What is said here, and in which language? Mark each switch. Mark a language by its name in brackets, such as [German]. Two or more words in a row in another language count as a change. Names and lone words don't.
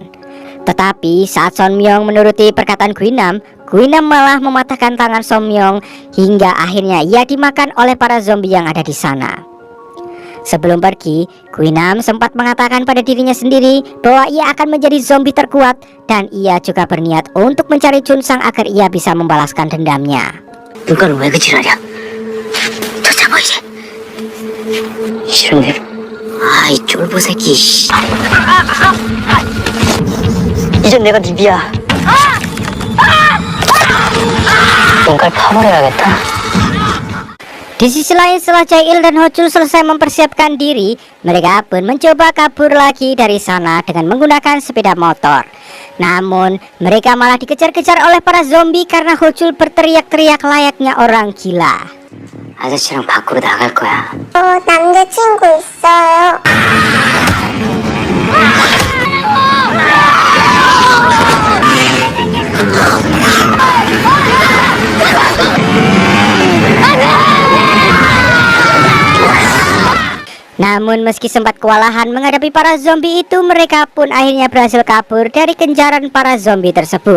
[Indonesian] Tetapi saat Son Myung menuruti perkataan Guinam malah mematahkan tangan Son Myung hingga akhirnya ia dimakan oleh para zombie yang ada di sana. Sebelum pergi, Guinam sempat mengatakan pada dirinya sendiri bahwa ia akan menjadi zombie terkuat dan ia juga berniat untuk mencari Chunsang agar ia bisa membalaskan dendamnya. [Korean] 눈가는 왜 그 지랄이야? 더 잡아 이제. 싫은데? 아이 쫄보 새끼. 이젠 내가 니비야. 눈깔 파버려야겠다. [Indonesian] Di sisi lain, setelah Jail dan Hochul selesai mempersiapkan diri, mereka pun mencoba kabur lagi dari sana dengan menggunakan sepeda motor. Namun, mereka malah dikejar-kejar oleh para zombie karena Hochul berteriak-teriak layaknya orang gila. [Korean] 아저씨랑 밖으로 나갈 거야. 남자친구 있어요. [Indonesian] Namun meski sempat kewalahan menghadapi para zombie itu, mereka pun akhirnya berhasil kabur dari kejaran para zombie tersebut.